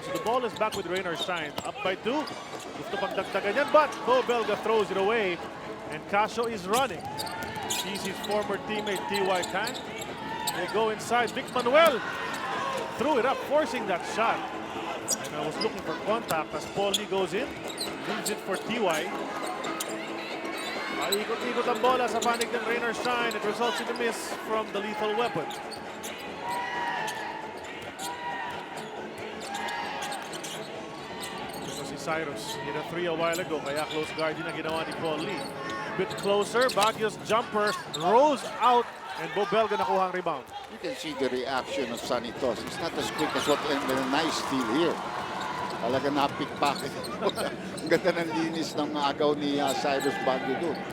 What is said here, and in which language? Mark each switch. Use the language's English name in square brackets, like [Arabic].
[English] So the ball is back with Rain or Shine. Up by 2. [Filipino] Gusto pang dagdagan yan, [English] but Bo Belga throws it away. And Casio is running. Sees his former teammate T.Y. Tang. They go inside. Vic Manuel threw it up, forcing that shot. And I was looking for contact as Paulie goes in. Leaves it for T.Y. [Filipino] Ikot-ikot ang bola sa panig ng Rain or Shine. [English] It results in a miss from the lethal weapon. [Filipino] Ito si Cyrus. [English] Hit a 3 a while ago, [Filipino] kaya close guard din ang ginawa ni Paulie. [English] Bit closer, Baguio's jumper rolls out, and Bo Belga [Filipino] nakuha ang [English] rebound. You can see the reaction of Sunny Toss. It's not as quick as what, and a nice steal here. [Filipino] Talaga na-pickpocket. Ang ganda ng linis ng agaw ni Cyrus Baguio doon.